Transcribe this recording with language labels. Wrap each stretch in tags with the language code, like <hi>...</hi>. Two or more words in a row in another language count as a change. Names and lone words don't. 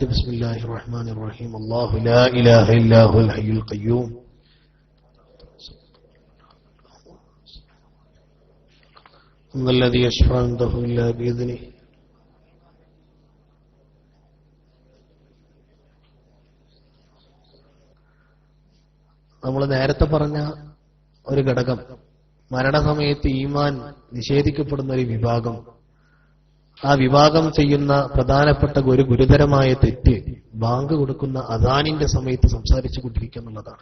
<ar>بسم الله الرحمن الرحيم. الله لا إله إلا هو الحي القيوم الذي يشفع عنده إلا بإذنه.</ar> <ml>നമ്മൾ നേരത്തെ പറഞ്ഞ ഒരു ഘടകം, മരണസമയത്ത് ഈമാൻ നിഷേധിക്കപ്പെടുന്ന ഒരു വിഭാഗം, ആ വിഭാഗം ചെയ്യുന്ന പ്രധാനപ്പെട്ട ഒരു ഗുരുതരമായ തെറ്റ് ബാങ്ക് കൊടുക്കുന്ന അദാനിന്റെ സമയത്ത് സംസാരിച്ചു കൊണ്ടിരിക്കുക എന്നുള്ളതാണ്.</ml>